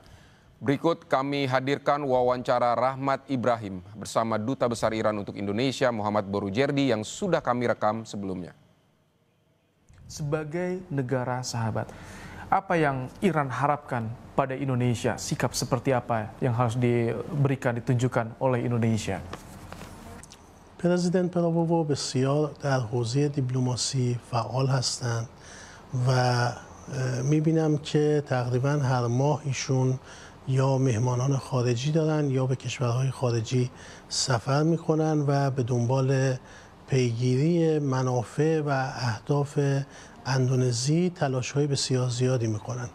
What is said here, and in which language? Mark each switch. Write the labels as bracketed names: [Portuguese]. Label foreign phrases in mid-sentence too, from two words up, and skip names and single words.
[Indonesian] Berikut kami hadirkan wawancara Rahmat Ibrahim bersama Duta Besar Iran untuk Indonesia Mohammad Boroujerdi yang sudah kami rekam sebelumnya. Sebagai negara sahabat, apa yang Iran harapkan pada Indonesia? Sikap seperti apa yang harus diberikan, ditunjukkan oleh Indonesia? [Persian] پرزیدنت پراوو بسیار در حوزه دیپلماسی فعال هستند و میبینم که تقریبا هر ماه ایشون یا مهمانان خارجی دارن یا به کشورهای خارجی سفر میکنن و به دنبال پیگیری منافع و اهداف اندونزی تلاش‌های بسیار زیادی میکنن.